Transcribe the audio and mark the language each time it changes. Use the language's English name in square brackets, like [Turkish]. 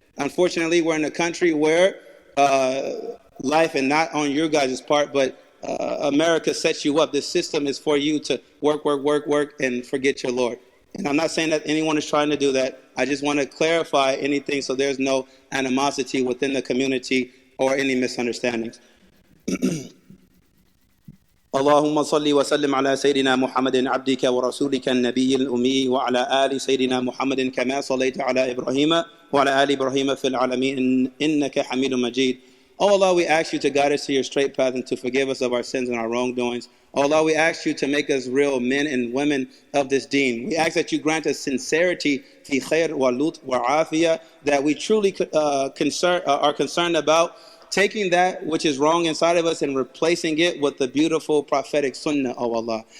[English] Unfortunately, we're in a country where life, and not on your guys' part, but America sets you up. This system is for you to work, and forget your Lord. And I'm not saying that anyone is trying to do that. I just want to clarify anything so there's no animosity within the community or any misunderstandings. [Arabic] اللهم صل وسلم على سيدنا محمد عبدك ورسولك النبي الأمي وعلى آل سيدنا محمد كما صليت على إبراهيم وعلى آل إبراهيم في العالمين إنك حميد مجيد. [English] Oh Allah, we ask you to guide us to your straight path and to forgive us of our sins and our wrongdoings. Oh Allah, we ask you to make us real men and women of this deen. We ask that you grant us sincerity, [Arabic] fi khair wa lut wa afiyah, [English] that we truly are concerned about taking that which is wrong inside of us and replacing it with the beautiful prophetic sunnah of Allah.